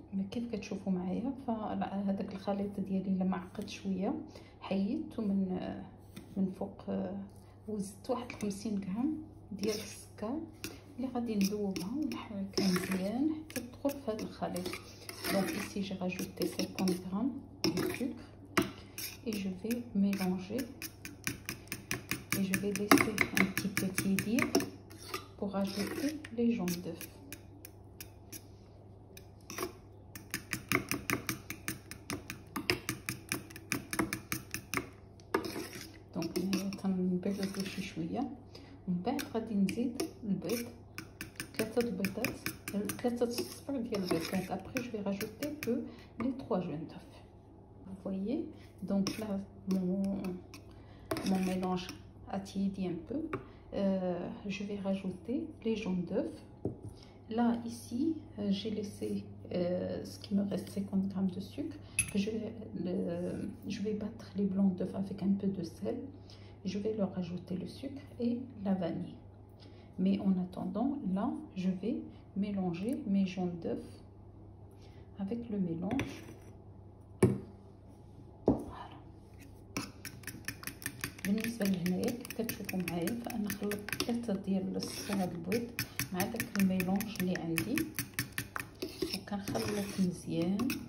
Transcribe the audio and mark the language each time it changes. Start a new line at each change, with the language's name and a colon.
Arabic: كيف كتشوفوا معايا فهذاك الخليط ديالي الا معقد شويه حيدته من فوق وزدت واحد 50 غرام ديال السكر اللي غادي نذوبها ونحركها مزيان حتى تدخل في هذا الخليط.
French: Donc ici j'ai rajouté 50 grammes de sucre et je vais mélanger et je vais laisser un petit peu tiédir pour ajouter les jaunes d'œufs.
Arabic: دونك تنبردو شي شويه، ومن بعد غادي نزيد البيض 3 صفر ديال البيض.
French: دونك après je vais rajouter que les 3 jaunes d'œufs. Vous voyez, donc là mon mélange a tiédi un peu. Je vais rajouter les jaunes d'œufs. Là ici j'ai laissé ce qui me reste 50 grammes de sucre. Je vais battre les blancs d'œufs avec un peu de sel. Je vais leur ajouter le sucre et la vanille. Mais en attendant, là, je vais mélanger mes jaunes d'œufs avec le mélange. Voilà.
Arabic: بالنسبة لهنايا كتشوفوا معايا فأنا خلطت 3 ديال الصفار البيض مع داك الميلونج اللي عندي وكنخلط مزيان.